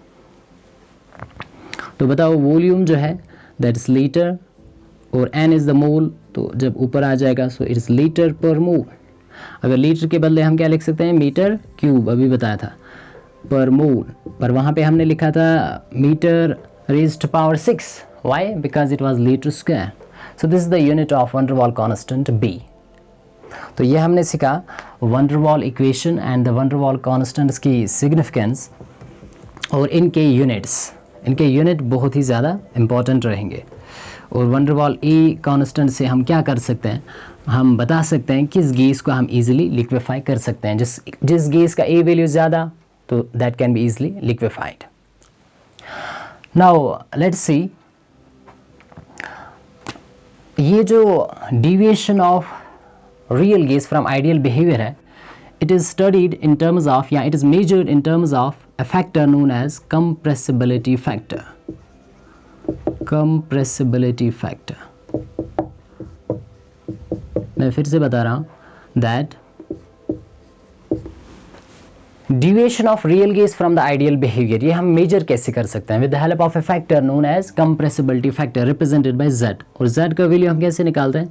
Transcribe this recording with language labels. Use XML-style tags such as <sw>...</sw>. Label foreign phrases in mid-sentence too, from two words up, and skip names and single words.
<hi>तो बताओ वॉल्यूम जो है</hi> <en>that is liter,</en> <hi>और</hi> <en>n is the mole,</en> <hi>तो जब ऊपर आ जाएगा</hi> <en>so it is liter per mole.</en> <hi>अगर लीटर के बदले हम क्या लिख सकते हैं?</hi> <en>meter cube,</en> <hi>अभी बताया था,</hi> <en>per mole,</en> <hi>पर वहाँ पे हमने लिखा था</hi> <en>meter raised power 6, why? because it was liter square. so this is the unit of van der Waal constant B.</en> <hi>तो ये हमने सीखा</hi> <en>van der Waal equation and the van der Waal constants</en> <hi>की सिग्निफिकेंस और इनके यूनिट्स। इनके यूनिट बहुत ही ज़्यादा इम्पॉर्टेंट रहेंगे। और van der Waal E कांस्टेंट से हम क्या कर सकते हैं? हम बता सकते हैं किस गैस को हम</hi> <en>easily liquefy</en> <hi>कर सकते हैं। जिस गैस का A वैल्यू ज़्यादा, तो</hi> <en>that can be easily liquefied. now let's see,</en> <hi>ये जो</hi> <en>deviation of real gas from ideal behaviour है, it is studied in terms of, yeah, it is measured in terms of a factor known as compressibility factor. Compressibility factor.</en> <hi>मैं फिर से बता रहा हूँ</hi> <en>that deviation of real gas from the ideal behaviour,</en> <hi>ये हम मेजर कैसे कर सकते हैं?</hi> <en>with the help of a factor known as compressibility factor represented by z,</en> <hi>और z का वैल्यू हम कैसे निकालते हैं?</hi>